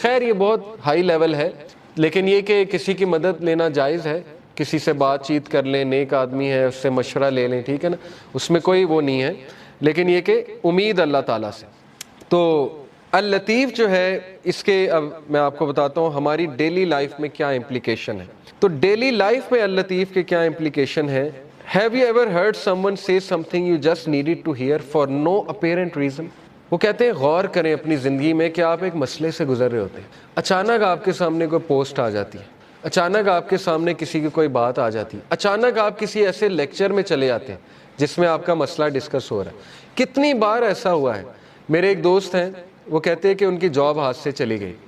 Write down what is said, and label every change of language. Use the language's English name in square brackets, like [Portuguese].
[Urdu] خیر یہ بہت ہائی لیول ہے، لیکن یہ کہ کسی کی مدد لینا جائز ہے، کسی سے بات چیت کر لیں، نیک آدمی ہے اس سے مشورہ لے لیں، ٹھیک ہے نا، اس میں کوئی وہ نہیں ہے. لیکن یہ کہ امید اللہ تعالیٰ سے. تو اللطیف جو ہے اس کے اب میں آپ کو بتاتا ہوں ہماری ڈیلی لائف میں کیا امپلیکیشن ہے. تو ڈیلی لائف میں اللطیف کے کیا امپلیکیشن ہے. [English] Have you ever heard someone say something you just needed to hear for no apparent reason? [Urdu] وہ کہتے ہیں غور کریں اپنی زندگی میں کہ آپ ایک مسئلے سے گزر رہے ہوتے ہیں، اچانک آپ کے سامنے کوئی پوسٹ آ جاتی ہے، اچانک آپ کے سامنے کسی کی کوئی بات آ جاتی ہے، اچانک آپ کسی ایسے لیکچر میں چلے جاتے ہیں جس میں آپ کا مسئلہ ڈسکس ہو رہا ہے. کتنی بار ایسا ہوا ہے. میرے ایک دوست ہیں وہ کہتے ہیں کہ ان کی جاب ہاتھ سے چلی گئی